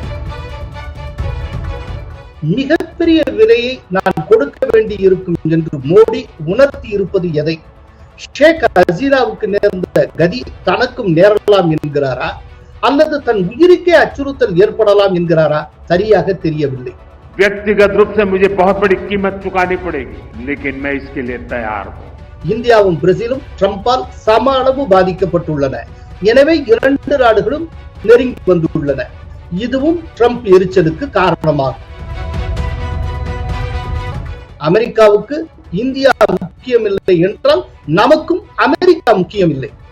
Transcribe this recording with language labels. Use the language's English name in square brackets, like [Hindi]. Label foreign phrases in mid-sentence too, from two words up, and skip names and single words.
[Tamil] மிகப்பெரிய விலையை நான் கொடுக்க வேண்டி இருக்கும் என்று மோடி உணர்த்தி இருப்பது எதை? ஷேக் ஹசீனாவுக்கு நேர்ந்த கதி தனக்கும் நேரலாம் என்கிறாரா அல்லது தன் உயிருக்கே அச்சுறுத்தல் ஏற்படலாம் என்கிறாரா? சரியாக தெரியவில்லை. [Hindi] व्यक्तिगत रूप से मुझे बहुत बड़ी कीमत चुकानी पड़ेगी, लेकिन मैं इसके लिए तैयार हूं. [Tamil] இந்தியாவும் பிரேசிலும் ட்ரம்பால் சம அளவு பாதிக்கப்பட்டுள்ளன. எனவே இரண்டு நாடுகளும் நெருங்கி வந்துள்ளன. இதுவும் ட்ரம்ப் எரிச்சலுக்கு காரணமாகும். அமெரிக்காவுக்கு இந்தியா முக்கியமில்லை என்றால் நமக்கும் அமெரிக்கா முக்கியமில்லை.